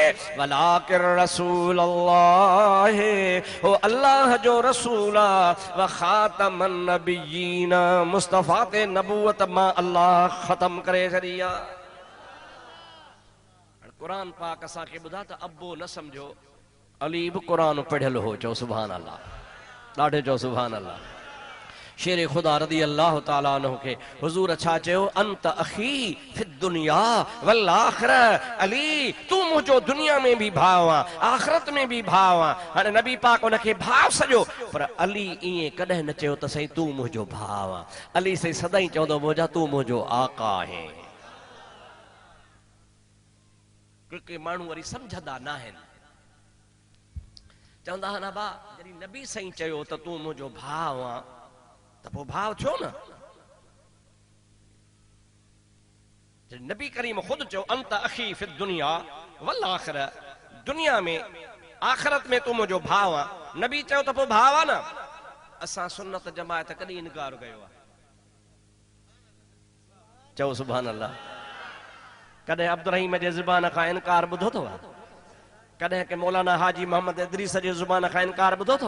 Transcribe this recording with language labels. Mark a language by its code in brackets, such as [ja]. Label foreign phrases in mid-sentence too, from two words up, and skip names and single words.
[ar] ولكن رسول الله, [sd] हो अल्लाह जो रसूल [ar] وخاتم النبيين, [sd] मुस्तफ़ा ते नबूवत मां अल्लाह ख़त्म करे छॾी आहे। क़ुरान पाक असांखे ॿुधा त अबो न सम्झो, अली बि क़ुरान पढ़ियल हो। चओ [ar] سبحان الله, [sd] ॾाढे चओ [ar] سبحان الله. [sd] शेर खुदा [ar] رضي الله تعالى عنه [sd] खे हुजूर छा चयो, [ar] أنت أخي في الدنيا والآخرة. [sd] अली तू मुंहिंजो दुनिया में भी भाव आ, आखिरत में भी भाव आ। हाणे नबी पाक उनखे भाव सॼो, पर अली ईअं कॾहिं न चयो त साईं तू मुंहिंजो भाव आ। अली साईं सदाईं चवंदो मुंहिंजा तू मुंहिंजो आका आहे। क्योंकि माण्हू वरी सम्झंदा न आहिनि, चवंदा आहिनि अबा जॾहिं नबी साईं चयो त तू मुंहिंजो भाव आ त पोइ भाव थियो न। नबी करीम खुद चयो [ar] أنت أخي في الدنيا والآخرة, [sd] दुनिया में आखिरत में तू मुंहिंजो भाव आ। नबी चयो त पोइ भाव आ न। असां सुन्नत जमायत कॾहिं इनकार कयो आहे? चओ [ar] سبحان الله. [sd] कॾहिं अब्दुर्रहीम जे ज़ुबान खां इनकार ॿुधो अथव? कॾहिं के मौलाना हाजी मोहम्मद इदरीस जे ज़ुबान खां इनकार ॿुधो अथव?